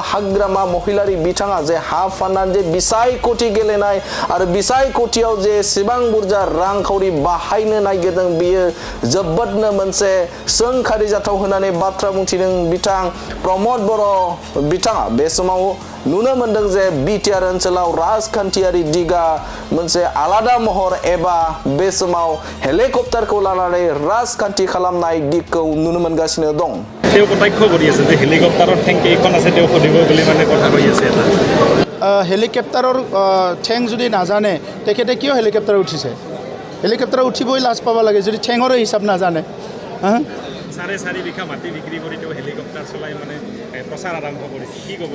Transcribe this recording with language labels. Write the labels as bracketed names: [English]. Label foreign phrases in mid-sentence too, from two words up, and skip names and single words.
[Bodo] हाग्रामा महिलारि बिथाङा जे हा फाननानै जे बिसायख'थि गेलेनाय आरो बिसायख'थियाव जे एसेबां बुरजा रांखावरि बाहायनो नागिरदों बियो जोबोदनो मोनसे सोंखारि जाथाव होननानै बाथ्रा बुंथिदों बिथां प्रमद बर' बिथाङा बे समाव नुनो मोनदों जे बिटिआर ओनसोलाव राजखान्थियारि दिगा मोनसे आलादा महर एबा बे समाव हेलिकप्टारखौ लानानै राजखान्थि खालामनाय दिगखौ नुनो मोनगासिनो दं [Assamese] তেওঁ কটাক্ষ কৰি আছে যে হেলিকপ্টাৰৰ ঠেং কেইখন আছে তেওঁ সুধিব বুলি মানে কথা কৈ আছে এটা হেলিকপ্টাৰৰ ঠেং যদি নাজানে তেখেতে কিয় হেলিকপ্টাৰ উঠিছে হেলিকপ্টাৰ উঠিবই লাজ পাবা লাগে যদি ঠেঙৰ হিচাপ নাজানে 4.5 বিঘা মাটি বিক্ৰী কৰি তেওঁ হেলিকপ্টাৰ চলাই মানে প্ৰচাৰ আৰম্ভ কৰিছে কি ক'ব